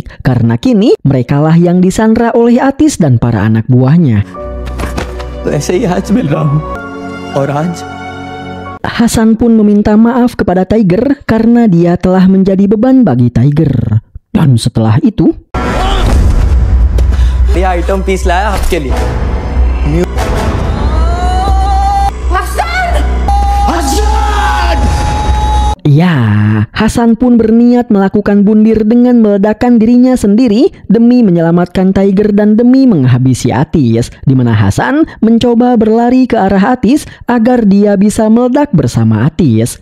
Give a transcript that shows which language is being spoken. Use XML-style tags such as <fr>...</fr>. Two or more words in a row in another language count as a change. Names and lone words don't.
<id>Karena kini merekalah yang disandra oleh Atis dan para anak buahnya. Hasan pun meminta maaf kepada Tiger karena dia telah menjadi beban bagi Tiger. Dan setelah itu,</id> <hi>ये</hi> <en>item piece</en> <hi>लाया आपके लिए।</hi> <id>ya, Hasan pun berniat melakukan bundir dengan meledakkan dirinya sendiri demi menyelamatkan Tiger dan demi menghabisi Atis, di mana Hasan mencoba berlari ke arah Atis agar dia bisa meledak bersama Atis.</id>